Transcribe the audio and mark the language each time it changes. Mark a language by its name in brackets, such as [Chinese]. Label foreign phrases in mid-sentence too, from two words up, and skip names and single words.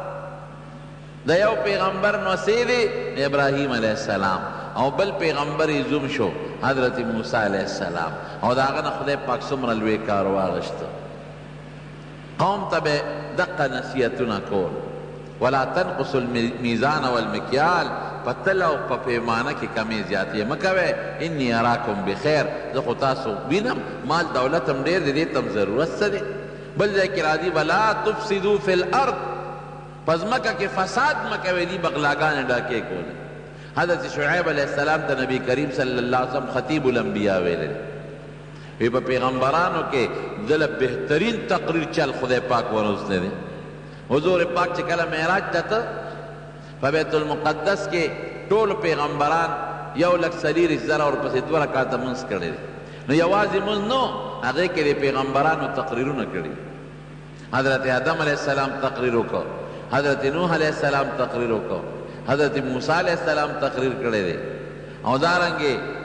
[Pashto] د یو پیغمبر نوسی دی ابراهیم [Arabic] علیه السلام [Pashto] او بل پیغمبر یې زوم شو حضرت موسی [Arabic] علیه السلام [Pashto] او د هغه نه خدای پاک څومره لوی کار واغېسته قوم ته به دقه نصیحتونه کول [Arabic] ولا تنقص المیزان والمکیال [Pashto] په تل او په پیمانه کې کمې زیاتې مه کوئ [Arabic] انی اراکم بخیر [Pashto] زه خو تاسو وینم مال دولت هم ډېر دی دې ته هم ضرورت څه دی بل ځای کې راځي [Arabic] ولا تفسدو فی الارض [Pashto] په ځمکه کې فساد مه کوئ دي بغلاګانې ډاکې کولې حضرت شعیب [Arabic] علیہ السلام [Pashto] ته نبی کریم [Arabic] صلی اللہ علیہ وسلم خطیب الانبیاء [Pashto] ویلے وی په پیغمبرانو کې دله بهترین تقریر چل خدای پاک ورسته دی حضور پاک چې کله معراج ته ته په بیت المقدس کې ټول پیغمبران 1,40,000 ورپسې 2 رکعاته مونځ کړی دی نو یوازې مونځ نو هغې کې د پیغمبرانو تقریرونه کړي حضرت آدم [Arabic] علیہ السلام [Pashto] تقریر وکړ حضرت نوح [Arabic] علیہ السلام [Pashto] تقریر وکړ حضرت موسی [Arabic] علیہ السلام [Pashto] تقریر کړی دی او دارنګې